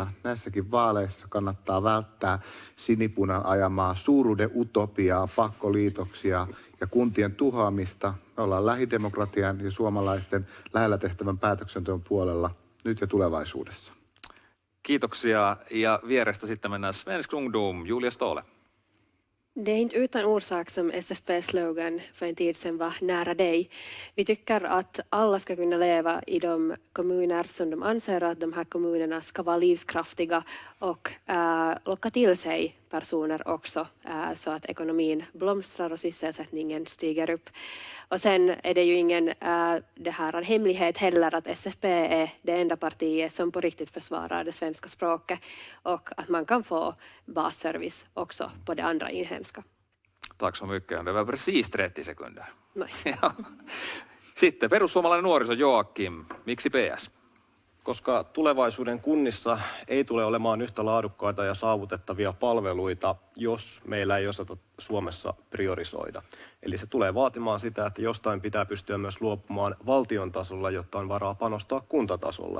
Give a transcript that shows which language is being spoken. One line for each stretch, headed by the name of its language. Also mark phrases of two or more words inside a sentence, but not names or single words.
Finnish: Näissäkin vaaleissa kannattaa välttää sinipunan ajamaa suuruuden utopiaa, pakkoliitoksia ja kuntien tuhoamista. Me ollaan lähidemokratian ja suomalaisten lähellä tehtävän päätöksenteon puolella nyt ja tulevaisuudessa. Kiitoksia ja vierestä sitten mennään Svensk Ungdom, Julia Ståhle.
Swedish: Det är inte utan orsak som SFP-slogan för en tid sedan var nära dig. Vi tycker att alla ska kunna leva i de kommuner som de anser att de här kommunerna ska vara livskraftiga och locka till sig personer också så att ekonomin blomstrar och sysselsättningen stiger upp. Och sen är det ju ingen det här hemlighet heller att SFP är det enda partiet som på riktigt försvarar det svenska språket och att man kan få basservice också på det andra inhemska. Tack så mycket. Det var precis 30 sekunder. Nice.
Finnish: Sitten perussuomalainen nuoriso Joakim. Miksi PS? Koska tulevaisuuden kunnissa ei tule olemaan yhtä laadukkaita ja saavutettavia palveluita, jos meillä ei osata Suomessa priorisoida. Eli se tulee vaatimaan sitä, että jostain pitää pystyä myös luopumaan valtion tasolla, jotta on varaa panostaa kuntatasolla.